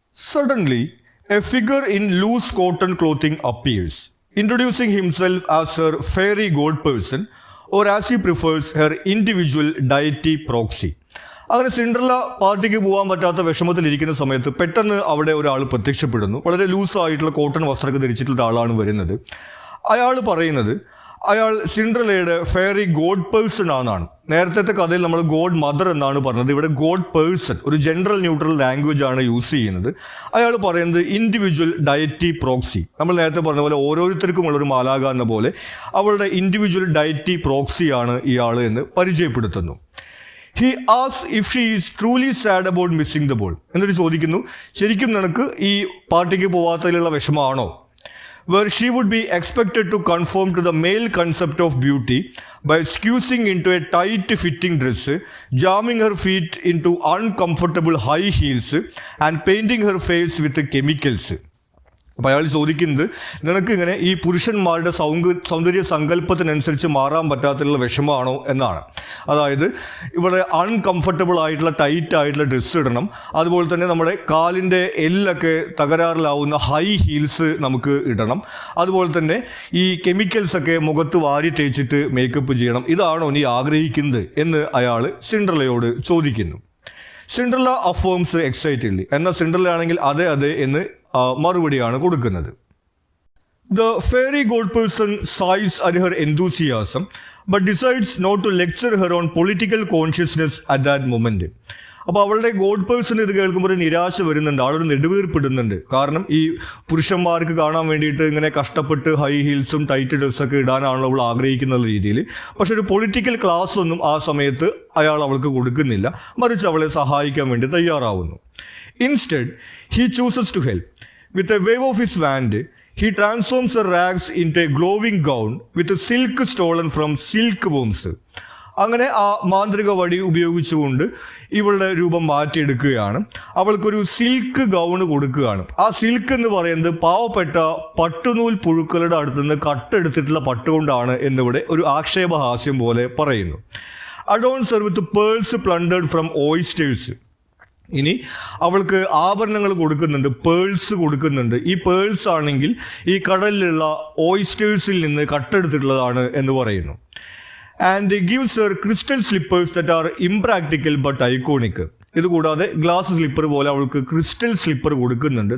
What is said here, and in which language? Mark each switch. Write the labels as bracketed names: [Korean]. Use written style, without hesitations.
[English] Suddenly, a figure in loose cotton clothing appears, introducing himself as her fairy god person, or as he prefers, her individual deity proxy. [Malayalam] അങ്ങനെ Cinderella പാർട്ടിക്ക് പോകാൻ പറ്റാത്ത വിഷമത്തിലിരിക്കുന്ന സമയത്ത് പെട്ടെന്ന് അവിടെ ഒരാൾ പ്രത്യക്ഷപ്പെടുന്നു. വളരെ ലൂസായിട്ടുള്ള കോട്ടൺ വസ്ത്രമൊക്കെ ധരിച്ചിട്ടുള്ള ആളാണ് വരുന്നത്. അയാൾ പറയുന്നത് അയാൾ സിൻഡ്രല്ലയുടെ ഫെയറി ഗോഡ് പേഴ്സൺ ആണെന്നാണ്. നേരത്തെ കഥയിൽ നമ്മൾ ഗോഡ് മദർ എന്നാണ് പറഞ്ഞത്. ഇവിടെ ഗോഡ് പേഴ്സൺ, ഒരു ജനറൽ ന്യൂട്രൽ ലാംഗ്വേജ് ആണ് യൂസ് ചെയ്യുന്നത്. അയാൾ പറയുന്നത് ഇൻഡിവിജ്വൽ ഡയറ്റി പ്രോക്സി. നമ്മൾ നേരത്തെ പറഞ്ഞ പോലെ ഓരോരുത്തർക്കുമുള്ളൊരു മാലാക എന്ന പോലെ അവളുടെ ഇൻഡിവിജ്വൽ ഡയറ്റി പ്രോക്സിയാണ് ഇയാൾ എന്ന് പരിചയപ്പെടുത്തുന്നു. [English] He asks if she is truly sad about missing the ball. [Malayalam] എന്നിട്ട് ചോദിക്കുന്നു, ശരിക്കും നിനക്ക് ഈ പാർട്ടിക്ക് പോകാത്തതിലുള്ള വിഷമമാണോ? [English] Where she would be expected to conform to the male concept of beauty by squeezing into a tight-fitting dress, jamming her feet into uncomfortable high heels, and painting her face with chemicals. [Malayalam] അപ്പോൾ അയാൾ ചോദിക്കുന്നത്, നിനക്ക് ഇങ്ങനെ ഈ പുരുഷന്മാരുടെ സൗന്ദര്യ സങ്കല്പത്തിനനുസരിച്ച് മാറാൻ പറ്റാത്തുള്ള വിഷമമാണോ എന്നാണ്. അതായത് ഇവിടെ അൺകംഫർട്ടബിൾ ആയിട്ടുള്ള ടൈറ്റ് ആയിട്ടുള്ള ഡ്രസ്സ് ഇടണം, അതുപോലെ തന്നെ നമ്മുടെ കാലിൻ്റെ എല്ലൊക്കെ തകരാറിലാവുന്ന ഹൈ ഹീൽസ് നമുക്ക് ഇടണം, അതുപോലെ തന്നെ ഈ കെമിക്കൽസൊക്കെ മുഖത്ത് വാരി തേച്ചിട്ട് മേക്കപ്പ് ചെയ്യണം. ഇതാണോ നീ ആഗ്രഹിക്കുന്നത് എന്ന് അയാൾ സിൻഡ്രല്ലയോട് ചോദിക്കുന്നു. Cinderella [English] Affirms excitedly. [Malayalam] എന്നാൽ സിൻഡ്രല്ല ആണെങ്കിൽ അതെ അതെ എന്ന് മറുപടിയാണ് കൊടുക്കുന്നത്. [English] The fairy god person sighs at her enthusiasm but decides not to lecture her on political consciousness at that moment. [Malayalam] അപ്പോൾ അവളുടെ ഗോഡ് പേഴ്സൺ ഇത് കേൾക്കുമ്പോൾ ഒരു നിരാശ വരുന്നുണ്ട്, ആളൊരു നെടുവീർപ്പിടുന്നുണ്ട്. കാരണം ഈ പുരുഷന്മാർക്ക് കാണാൻ വേണ്ടിയിട്ട് ഇങ്ങനെ കഷ്ടപ്പെട്ട് ഹൈ ഹീൽസും ടൈറ്റ് ഡ്രസ്സൊക്കെ ഇടാനാണല്ലോ അവൾ ആഗ്രഹിക്കുന്ന രീതിയിൽ. പക്ഷെ ഒരു പൊളിറ്റിക്കൽ ക്ലാസ് ഒന്നും ആ സമയത്ത് അയാൾ അവൾക്ക് കൊടുക്കുന്നില്ല, മറിച്ച് അവളെ സഹായിക്കാൻ വേണ്ടി തയ്യാറാവുന്നു. [English] Instead, he chooses to help. With a wave of his wand, he transforms her rags into a glowing gown with silk stolen from silkworms. [Malayalam] അങ്ങനെ ആ മാന്ത്രിക വടി ഉപയോഗിച്ചുകൊണ്ട് ഇവളുടെ രൂപം മാറ്റിയെടുക്കുകയാണ്. അവൾക്കൊരു സിൽക്ക് ഗൗണ് കൊടുക്കുകയാണ്. ആ സിൽക്ക് എന്ന് പറയുന്നത് പാവപ്പെട്ട പട്ടുനൂൽ പുഴുക്കളുടെ അടുത്തുനിന്ന് കട്ടെടുത്തിട്ടുള്ള പട്ടുകൊണ്ടാണ് എന്നിവിടെ ഒരു ആക്ഷേപഹാസ്യം പോലെ പറയുന്നു. [English] Adorns her with pearls plundered from oysters. [Malayalam] ഇനി അവൾക്ക് ആഭരണങ്ങൾ കൊടുക്കുന്നുണ്ട്, പേൾസ് കൊടുക്കുന്നുണ്ട്. ഈ പേൾസ് ആണെങ്കിൽ ഈ കടലിലുള്ള ഓയിസ്റ്റേഴ്സിൽ നിന്ന് കട്ടെടുത്തിട്ടുള്ളതാണ് എന്ന് പറയുന്നു. [English] And gives her crystal slippers that are impractical but iconic. [Malayalam] ഇതുകൂടാതെ ഗ്ലാസ് സ്ലിപ്പർ പോലെ അവൾക്ക് ക്രിസ്റ്റൽ സ്ലിപ്പർ കൊടുക്കുന്നുണ്ട്.